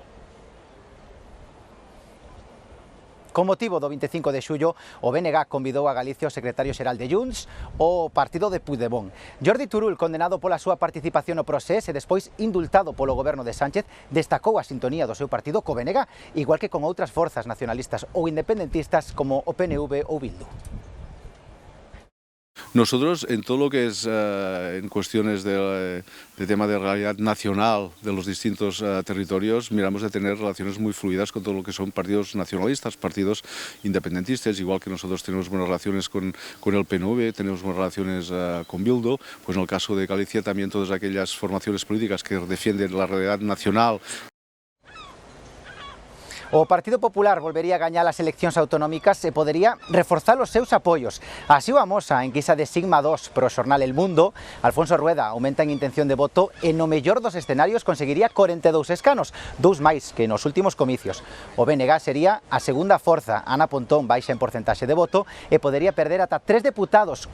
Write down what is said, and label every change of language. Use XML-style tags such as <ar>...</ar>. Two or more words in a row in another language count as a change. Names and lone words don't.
<gl>Con motivo do 25 de xullo, o BNG convidou a Galicia o secretario xeral de Junts o partido de Puigdemont. Jordi Turull, condenado pola súa participación no procés e despois indultado polo goberno de Sánchez, destacou a sintonía do seu partido co BNG, igual que con outras forzas nacionalistas ou independentistas como o PNV ou Bildu.</gl> <es>Nosotros, en todo lo que es en cuestiones de tema de realidad nacional de los distintos territorios, miramos de tener relaciones muy fluidas con todo lo que son partidos nacionalistas, partidos independentistas, igual que nosotros tenemos buenas relaciones con el PNV, tenemos buenas relaciones con Bildu, pues en el caso de Galicia también todas aquellas formaciones políticas que defienden la realidad nacional.</es> <gl>O Partido Popular volvería a gañar as eleccións autonómicas e podería reforzar os seus apoios. Así o amosa en guisa de Sigma 2 pro xornal El Mundo. Alfonso Rueda aumenta en intención de voto e no mellor dos escenarios conseguiría 42 escanos, 2 máis que nos últimos comicios. O BNG sería a segunda forza. Ana Pontón baixa en porcentaxe de voto e podería perder ata 3 deputados.</gl>